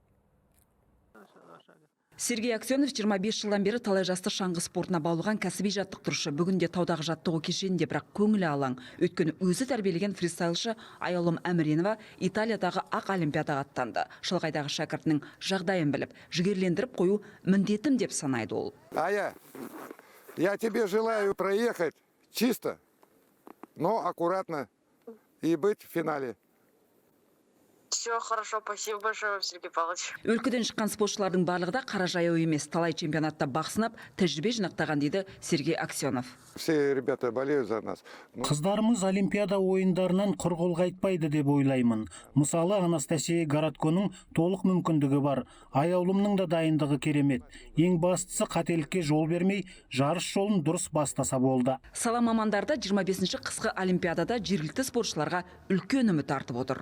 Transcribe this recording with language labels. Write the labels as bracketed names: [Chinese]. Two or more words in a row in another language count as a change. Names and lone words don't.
[Kazakh] Сергей Аксенов 25 жылдан бері талай жасты шаңғы спортына баулыған кәсіби жаттықтырушы. Бүгінде таудағы жаттығу кешенінде, бірақ көңілі алаң. Өйткені өзі тәрбиелеген фристайлшы Аяулым Әміренова Италиядағы ақ олимпиадаға аттанды. Шалғайдағы шәкіртінің жағдайын біліп, жігерлендіріп қою міндетім деп санайды ол. [Russian] Ая, я тебе желаю проехать чисто, но аккуратно и быть в финале. Все хорошо, спасибо большое, Сергей Павлович. [Kazakh] Өлкеден шыққан спортшылардың барлығы да қара жаяу емес, талай чемпионатта бақ сынап, тәжірибе жинақтаған дейді Сергей Аксенов. [Russian] Все ребята болеют за нас. [Kazakh] Қыздарымыз олимпиада ойындарынан құр қол қайтпайды деп ойлаймын. Мысалы, Анастасия Городконың толық мүмкіндігі бар. Аяулымның да дайындығы керемет. Ең бастысы қателікке жол бермей, жарыс жолын дұрыс бастаса болды. Сала мамандарда 25-ші қысқы олимпиадада жергілікті спортшыларға үлкен үміт артып отыр.